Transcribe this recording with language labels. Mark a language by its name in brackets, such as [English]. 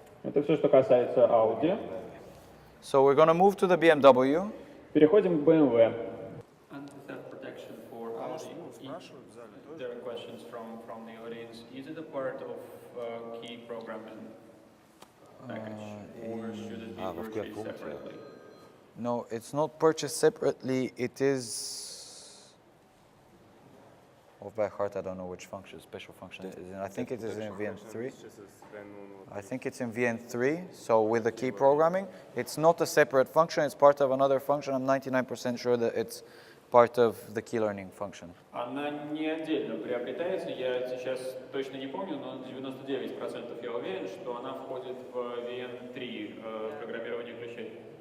[Russian] Это все, что касается Audi. [English] So we're going to move to the BMW. [Russian] Переходим к BMW. [English] Anti-theft protection for Audi. There are questions from the audience. Is it a part of key programming package, or should it be [Russian] в какой [English] purchased [Russian] функции? [English] separately? No, it's not purchased separately. It is. Off by heart, I don't know which function, special function it is in. I think it is in VN3. I think it's in VN3. So with the key programming, it's not a separate function. It's part of another function. I'm 99% sure that it's part of the key learning function. [Russian] Она не отдельно приобретается, я сейчас точно не помню, но 99% я уверен, что она входит в VN3 программирование ключей.